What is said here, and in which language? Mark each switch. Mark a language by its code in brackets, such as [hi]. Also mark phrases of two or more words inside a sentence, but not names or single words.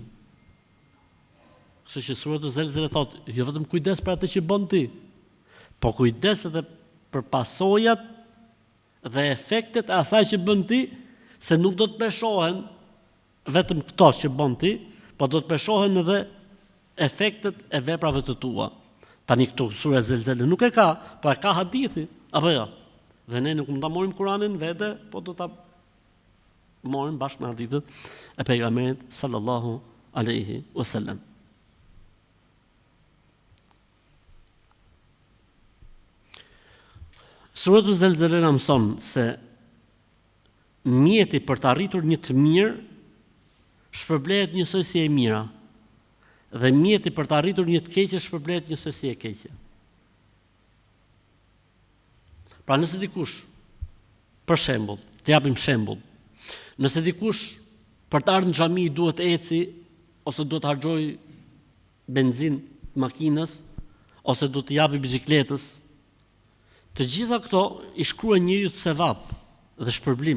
[sq] Kështu që suratu Zelzele thotë, jo vetëm kujdes për atë që bën ti, po kujdes edhe për pasojat dhe efektet e asaj që bën ti, se nuk do të peshohen vetëm këto që bën ti, po do të peshohen edhe efektet e veprave të tua. Tani këtu sura Zelzele nuk e ka, po e ka hadithi, apo jo? Dhe ne nuk mund ta morim Kur'anin vete, po do ta morim bashkë me hadithet e pejgamberit [ar] صلى الله عليه وسلم. [sq] Suratu Zelzele na mëson se mjeti për të arritur një të mirë shpërblehet njësoj si e mira, dhe mjeti për të arritur një të keqe shpërblehet njësoj si e keqe. Pra nëse dikush, për shembull, të japim shembull, nëse dikush për të ardhur në xhami duhet eci ose duhet harxhoj benzin makinës ose duhet të japi biçikletës, të gjitha këto i shkruan njeriu të sevap dhe shpërblim.